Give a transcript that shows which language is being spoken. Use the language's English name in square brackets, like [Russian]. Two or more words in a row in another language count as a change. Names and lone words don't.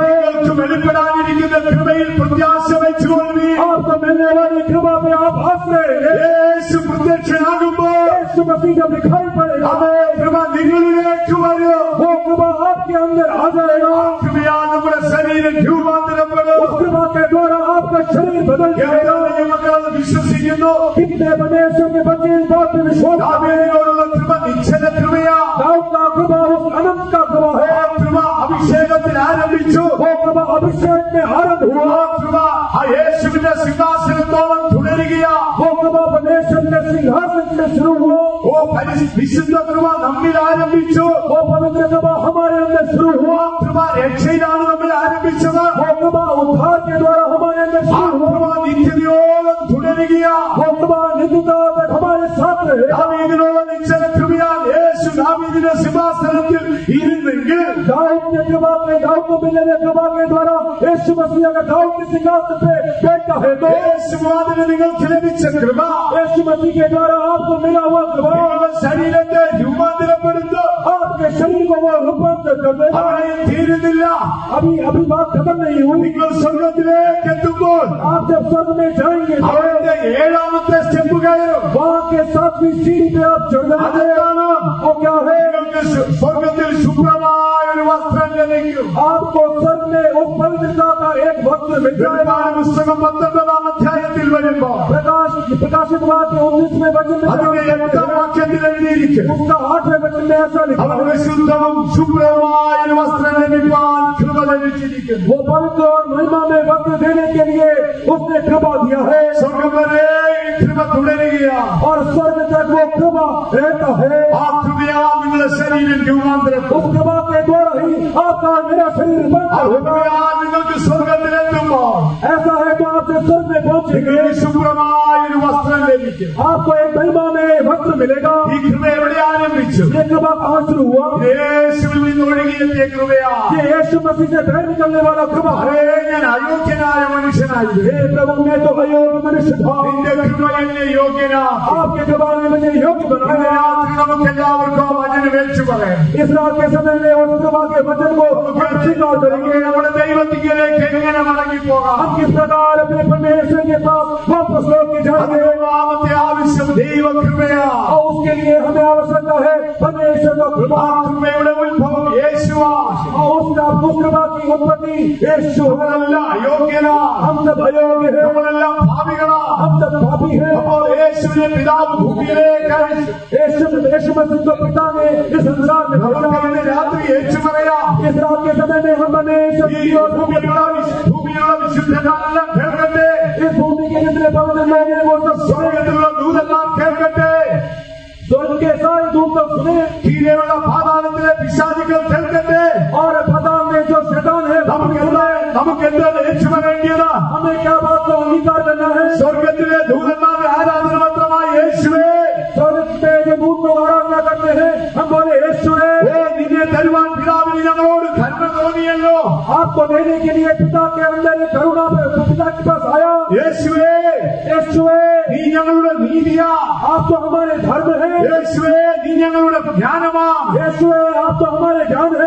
[Malayalam] നിങ്ങൾക്ക് വെളിപ്പെടാനിരിക്കുന്ന കൃപയിൽ പ്രത്യാശ വെച്ചുകൊള്ളി. [Hindi] आपको मिलने वाली कृपा में आप आश्रय लेंगे. [Malayalam] യേശു പ്രത്യക്ഷനാകുമ്പോൾ [Hindi] यीशु मसीह जब दिखाई पड़ेगा [Malayalam] അതേ കൃപ നിങ്ങളിലേക്ക് വരും. [Hindi] वो कृपा आपके अंदर आ जाएगा. [Malayalam] കൃപയാൽ നമ്മുടെ ശരീരം രൂപാന്തരപ്പെടും. [Hindi] उस कृपा के द्वारा आपका शरीर बदल जाएगा. [Malayalam] മക്കളത് വിശ്വസിക്കുന്നു. [Hindi] कितने परमेश्वर के बच्चे इस बात में विश्वास करते हैं? [Malayalam] ദാവീദിനോടുള്ള കൃപ നിശ്ചല കൃപയാ. [Hindi] दाऊद का कृपा उस अनंत का कृपा है. [Malayalam] ആ കൃപ അഭിഷേകത്തിൽ ആരംഭിച്ചു. [Hindi] वो कृपा अभिषेक में आरंभ हुआ, [Malayalam] कृपा യേശുവിന്റെ സിംഹാസനത്തോളം തുടരുകയാ. [Hindi] वो कृपा परमेश्वर के सिंहासन से शुरू हुआ. [Malayalam] വിശുദ്ധ കൃപ നമ്മിൽ ആരംഭിച്ചു. [Hindi] वो पवित्र कृपा हमारे अंदर शुरू हुआ. [Malayalam] കൃപ രക്ഷയിലാണ് നമ്മൾ ആരംഭിച്ചത്. [Hindi] वो कृपा उद्धार के द्वारा हमारे अंदर शुरू हुआ. [Malayalam] നിത്യതയോളം തുടരുകയാ. [Hindi] वो कृपा नित्यता तक हमारे साथ रहे. [Malayalam] ദാവീദിനുള്ള നിശ്ചല കൃപയാൽ യേശു ദാവീദിന്റെ സിംഹാസനത്തിൽ ഇരുന്നെങ്കിൽ, [Hindi] दाऊद के कृपा में दाऊद को मिलने कृपा के द्वारा यीशु मसीह अगर दाऊद के सिंहासन पे बैठा है तो [Malayalam] യേശുവാദിന് നിങ്ങൾക്ക് ലഭിച്ച കൃപ [Hindi] यीशु मसीह के द्वारा आपको मिला हुआ कृपा [Malayalam] നിങ്ങളുടെ ശരീരത്തെ രൂപാന്തരപ്പെടുത്തു. [Hindi] आपके शरीर को वो रूपांतर कर देगा. [Malayalam] അവിടെയും തീരുന്നില്ല. [Hindi] अभी बात खत्म नहीं हुई. [Malayalam] നിങ്ങൾ സ്വർഗത്തിലേക്ക് എത്തുമ്പോൾ [Hindi] आप जब स्वर्ग में जाएंगे तो [Malayalam] അവരുടെ 7ാമത്തെ സ്റ്റെപ്പ് കയറും. [Hindi] वहाँ के 7वीं सीढ़ी पे आप चढ़ जाएंगे. वो क्या है? [Malayalam] നിങ്ങൾക്ക് സ്വർഗത്തിൽ ശുഭ്രമായ ഒരു വസ്ത്രം ലഭിക്കും. [Hindi] आपको स्वर्ग में उस पवित्रता का एक वस्त्र मिल जाएगा. [Malayalam] പുസ്തകം 19ാം അധ്യായത്തിൽ വരുമ്പോൾ [Hindi] प्रकाशित वाक्य 19वें वचन में [Malayalam] അതിന്റെ 8ാം വാക്യത്തിൽ എഴുതിയിരിക്കും, [Hindi] उसका 8वें वचन में ऐसा लिखा है, [Malayalam] അവർക്ക് ശുദ്ധവും ശുഭ്രമായ ഒരു വസ്ത്രം ലഭിക്കാൻ കൃപ ലഭിച്ചിരിക്കുന്നു. [Hindi] वो पवित्र और महिमा में वस्त्र देने के लिए उसने कृपा दिया है. [Malayalam] സ്വർഗം വരെ ഈ കൃപ തുടരുകയാണ്. [Hindi] और स्वर्ग तक वो कृपा रहता है. [Malayalam] ആ കൃപയാ നിങ്ങളുടെ ശരീരം രൂപാന്തരപ്പെടും. [Hindi] उस कृपा के द्वारा ही आपका मेरा शरीर [Malayalam] ആ [Hindi] बनता [Malayalam] കൃപയാ നിങ്ങൾക്ക് സ്വർഗത്തിലെത്തുമ്പോൾ [Hindi] ऐसा है तो आपसे स्वर्ग में पहुंचेंगे. [Malayalam] നിങ്ങൾക്ക് ശുഭ്രമായ ഒരു വസ്ത്രം ലഭിക്കും. [Hindi] आपको एक महिमा में वस्त्र मिलेगा. [Malayalam] ഈ കൃപ എവിടെ ആരംഭിച്ചു? [Hindi] ये कृपा कहाँ शुरू हुआ? [Malayalam] യേശുവിൽ നിന്ന് ഒഴുകിയെത്തിയ കൃപയാ. [Hindi] ये यीशु मसीह से बहर निकलने वाला कृपा है. [Malayalam] ഞാൻ അയോഗ്യനായ മനുഷ്യനായിരുന്നു. [Hindi] हे प्रभु मैं तो अयोग्य मनुष्य था. [Malayalam] നിന്റെ കൃപ എന്നെ യോഗ്യനാ. [Hindi] आपके कृपा ने मुझे योग्य [Malayalam] ഇന്ന് [Hindi] बनाया. [Malayalam] രാത്രി നമുക്ക് എല്ലാവർക്കും വചനം വെച്ചു പറയാം. [Hindi] इस रात के समय में उस कृपा के वचन को स्वीकार करेंगे. [Malayalam] നമ്മുടെ ദൈവത്തിലേക്ക് എങ്ങനെ മടങ്ങിപ്പോകാം? [Hindi] हम किस प्रकार अपने परमेश्वर के पास वापस लौट के जाएंगे. [Malayalam] ഒന്നാമത്തെ ആവശ്യം ദൈവകൃപയാ. [Hindi] और उसके लिए हमें आवश्यकता है परमेश्वर का कृपा. [Malayalam] ആ കൃപയുടെ ഉത്ഭവം യേശുവാ. [Hindi] और उस कृपा की उत्पत्ति यीशु. [Malayalam] നമ്മളെല്ലാം അയോഗ്യനാ. [Hindi] हम सब अयोग्य हैं. [Malayalam] നമ്മളെല്ലാം പാപികളാ. [Hindi] हम सब पापी हैं. [Malayalam] അപ്പോൾ യേശുവിനെ പിതാവ് ഭൂമിയിലേക്ക് അയച്ചു. [Hindi] यीशु मसीह को पिता ने इस संसार में भेजा. [Malayalam] നമുക്ക് ഇന്ന് രാത്രി യേശു പറയാം, [Hindi] इस रात के समय में हम परमेश्वर [Malayalam] ഈ [Hindi] की ओर [Malayalam] ഭൂമിയിലുള്ള വിശുദ്ധരെല്ലാം കേൾക്കട്ടെ. [Hindi] इस भूमि के जितने पवित्र लोग हैं वो सब सुने. [Malayalam] സ്വർഗ്ഗത്തിലുള്ള ദൂതന്മാർ കേൾക്കട്ടെ. [Hindi] स्वर्ग के सारे दूत सब सुने. [Malayalam] കീഴെയുള്ള പാതാളത്തിലെ പിശാചുക്കൾ കേൾക്കട്ടെ. [Hindi] और पाताल में जो शैतान है [Malayalam] നമുക്ക് എന്താണ് യേശു പറയേണ്ടത്? [Hindi] हमें क्या बात को अंगीकार करना है? [Malayalam] സ്വർഗത്തിലെ ദൂതന്മാരുടെ ആരാധന മാത്രമായ യേശുവേ, [Hindi] स्वर्ग पे जो दूत लोग आराधना करते हैं हम बोले यीशु है. [Malayalam] നിന്നെ തരുവാൻ പിതാവിന് ഞങ്ങളോട് കരുണ തോന്നിയല്ലോ. [Hindi] आपको देने के लिए पिता के अंदर एक करुणा पिता के पास आया. [Malayalam] യേശുവേ, [Hindi] यीशु है. [Malayalam] നീ ഞങ്ങളുടെ നീതിയാ. [Hindi] आप तो हमारे धर्म है. [Malayalam] യേശുവേ, നീ ഞങ്ങളുടെ ജ്ഞാനമാ. [Hindi] यीशु है. आप तो हमारे ज्ञान है.